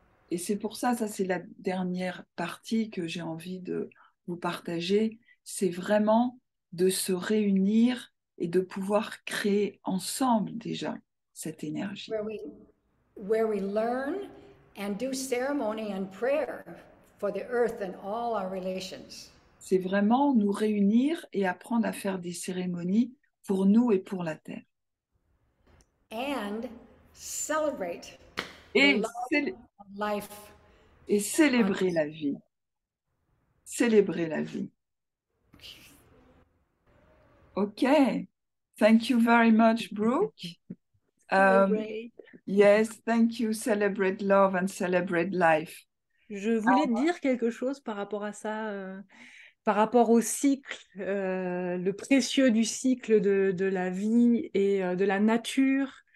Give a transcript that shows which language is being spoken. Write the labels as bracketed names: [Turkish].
[French] Et c'est pour ça, ça c'est la dernière partie que j'ai envie de vous partager, c'est vraiment de se réunir et de pouvoir créer ensemble déjà cette énergie. [English] Where we learn and do ceremony and prayer for the earth and all our relations. [French] C'est vraiment nous réunir et apprendre à faire des cérémonies pour nous et pour la Terre. [English] And celebrate [French] Et, [English] life. [French] Et célébrer la vie. Célébrer la vie. [English] Okay. Thank you very much, Brooke. Yes, thank you. Celebrate love and celebrate life. [French] Je voulais dire quelque chose par rapport à ça, par rapport au cycle, le précieux du cycle de la vie et de la nature.